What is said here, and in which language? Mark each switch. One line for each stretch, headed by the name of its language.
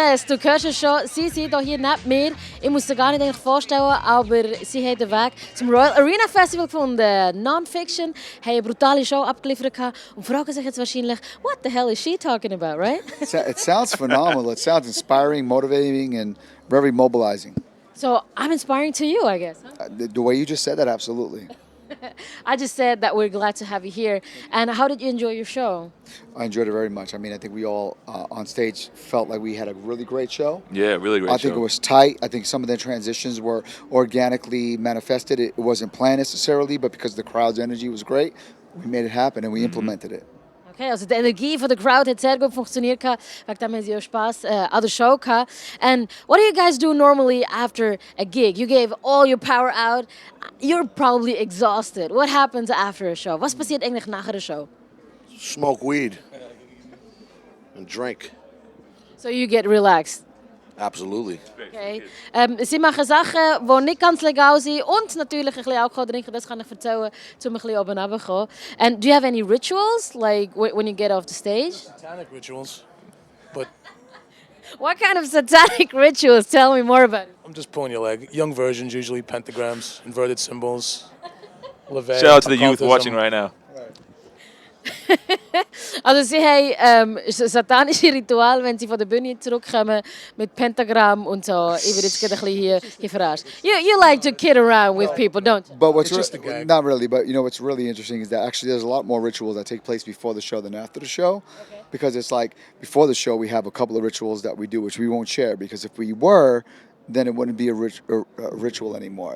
German: Du hörst es schon, sie sind hier neben mir. Ich muss sie gar nicht eigentlich vorstellen, aber sie haben den Weg zum Royal Arena Festival gefunden. Non Phixion haben eine brutale Show abgeliefert und fragen sich jetzt wahrscheinlich,
English: what the hell is she talking about, right? It sounds phenomenal. It sounds inspiring, motivating, and very mobilizing. So I'm inspiring to you, I guess. Huh? The way you just said that, absolutely. I just said that we're glad to have you here. And how did you enjoy your show? I enjoyed it very much. I mean, I think we all on stage felt like we had a really great show. Yeah, really great show. I think it was tight. I think some of the transitions were organically manifested. It wasn't planned necessarily, but because the crowd's energy was great, we made it happen and we implemented it.
German: Okay, also die Energie von der Crowd hat sehr gut funktioniert, wegen dem haben sie auch Spaß an der Show gehabt.
English: And what do you guys do normally after a gig? You gave all your power out. You're probably exhausted. What happens after a show?
German: Was passiert eigentlich nach der Show?
English: Smoke weed and drink. So you get relaxed. Absolutely. Okay.
German: Sie machen Sachen, die nicht ganz legal sind und natürlich ein bisschen Alkohol trinken, das kann ich erzählen, um ein bisschen oben runterzukommen.
English: And do you have any rituals, like when you get off the stage? Satanic rituals, but... What kind of satanic rituals? Tell me more about it. I'm just pulling your leg. Young versions, usually pentagrams, inverted symbols, levee, Shout out to the youth watching right now.
German: Also sie haben satanische Rituale, wenn sie von der Bühne zurückkommen mit Pentagramm und so. Ich werde jetzt gerade ein bisschen hier verarscht.
English: You like to kid around with people, don't you? But what's not really, but you know what's really interesting is that actually there's a lot more rituals that take place before the show than after the show. Okay. Because it's like before the show we have a couple of rituals that we do which we won't share because if we were, then it wouldn't be a ritual anymore.